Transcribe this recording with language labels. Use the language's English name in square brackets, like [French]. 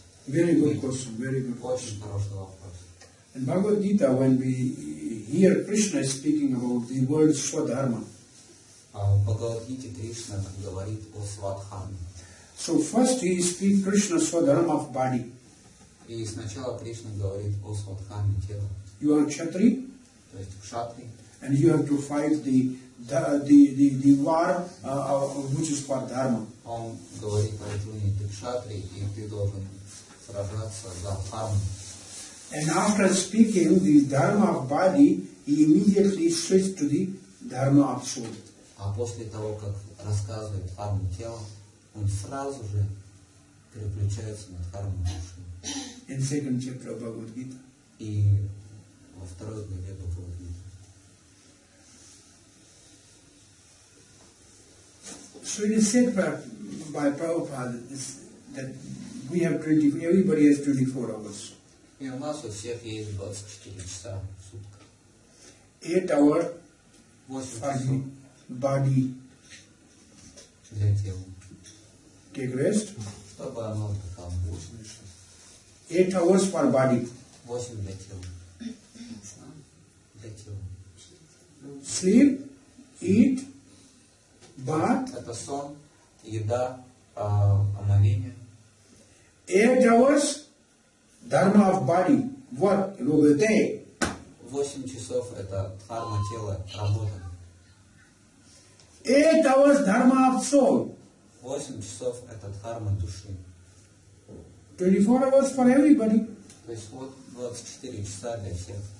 [English] Very good question, very good question. [Russian] очень хороший вопрос. [English] In Bhagavad Gita, when we hear Krishna speaking about the word Swadharma, [Russian] В Бхагавад-гите Кришна говорит о свадхарме. [English] so first he speaks Krishna Swadharma of body. [Russian] И сначала Кришна говорит о свадхарме тела. [English] You are Kshatri [Russian] То есть кшатри, [English] and you have to fight the war which is for Dharma. [Russian] он говорит Арджуне, ты кшатри, и ты должен сражаться за дхарму. [English] And after speaking the Dharma of body, he immediately switched to the Dharma of soul. [Russian] А после того, как рассказывает дхарму тела, он сразу же переключается на дхарму души. [English] In second chapter of Bhagavad Gita. [Russian] И во второй главе Бхагавад-гиты. [English] So it is said by Prabhupada that we have everybody has 24 hours. [Russian] И у нас у всех есть 24 часа в сутках. [English] 8 hours [Russian] 8 [English] for [Russian] часов [English] the body, [Russian] для тела. [English] take rest. [Russian] Чтобы оно отдыхало. [English] 8 hours for body. [Russian] 8 для тела. Для тела. [English] Sleep, eat, bath. [Russian] Это сон, еда, омовение. [English] 8 hours Dharma of body, work, day. [Russian] 8 часов это дхарма тела, работа. [English] 8 hours Dharma of soul. [Russian] 8 часов это дхарма души. [English] 24 hours for everybody. [Russian] То есть вот 24 часа для всех.